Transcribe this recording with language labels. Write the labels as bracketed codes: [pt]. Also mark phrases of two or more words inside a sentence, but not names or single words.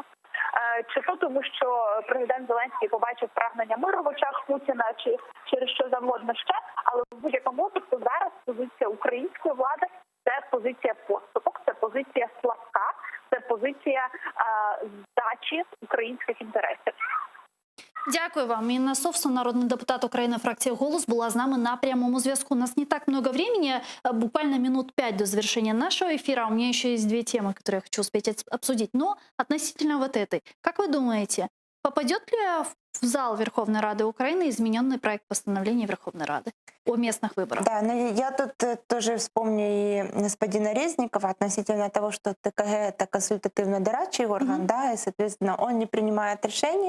[uk] Чи то тому, що президент Зеленський побачив прагнення миру в очах Путіна, чи через що завгодно ще, але в будь-якому випадку зараз позиція української влади – це позиція поступок, це позиція слабка, це позиція здачі українських інтересів. Дякую вам. Інна Совсун, народний депутат України, фракції «Голос», була з нами на прямому зв'язку. [ru] У нас не так много времени, буквально минут 5 до завершения нашего эфира. У меня еще есть две темы, которые я хочу успеть обсудить. Но относительно вот этой. Как вы думаете, попадет ли в зал Верховной Рады Украины измененный проект постановления Верховной Рады о местных выборах? Да, но я тут тоже вспомню и господина Резникова относительно того, что ТКГ — это консультативно-дорадчий орган, да, и, соответственно, он не принимает решений.